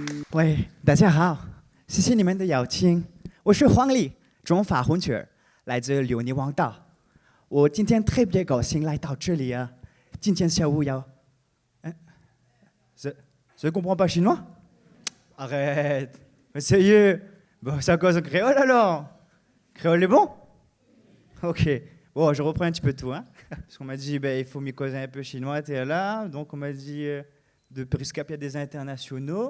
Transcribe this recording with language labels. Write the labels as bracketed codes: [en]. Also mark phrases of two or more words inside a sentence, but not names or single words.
[zh] 喂，大家好，谢谢你们的邀请，我是黄丽，中法混血儿，来自留尼汪岛。我今天特别高兴来到这里啊。今天下午要，hein? [fr] Je comprends pas chinois? Arrête, mais sérieux? Bon, ça cause en créole alors? Créole est bon? Ok, bon, je reprends un petit peu tout, hein. Parce qu'on m'a dit, ben, il faut m'y causer un peu chinois, t'es là. Donc on m'a dit, de Periscope, il y a des internationaux.